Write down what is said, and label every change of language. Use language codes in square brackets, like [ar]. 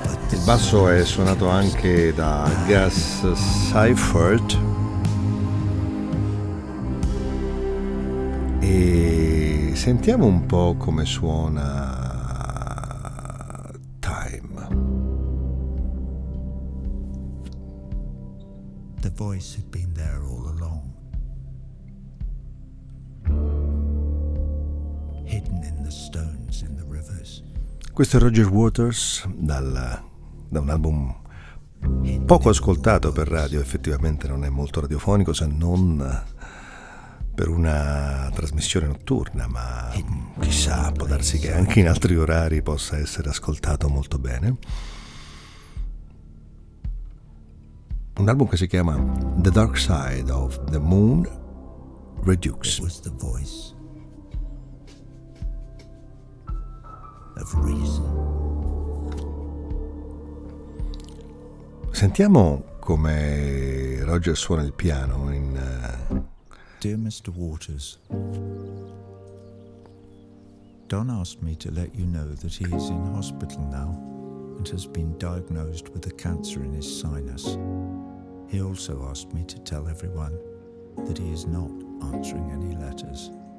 [it] Il basso è suonato anche da Gus Seifert. E sentiamo un po' come suona Time. [en] The voice had been there all along, hidden in the stones in the rivers. [it] Questo è Roger Waters da un album poco ascoltato per radio, effettivamente non è molto radiofonico se non per una trasmissione notturna, ma chissà, può darsi che anche in altri orari possa essere ascoltato molto bene. Un album che si chiama The Dark Side of the Moon Redux. [en] It was the voice of reason. [it] Sentiamo come Roger suona il piano in [en] Dear Mr. Waters, Don asked me to let you know that he is in hospital now and has been diagnosed with a cancer in his sinus. He also asked me to tell everyone that he is not answering any letters.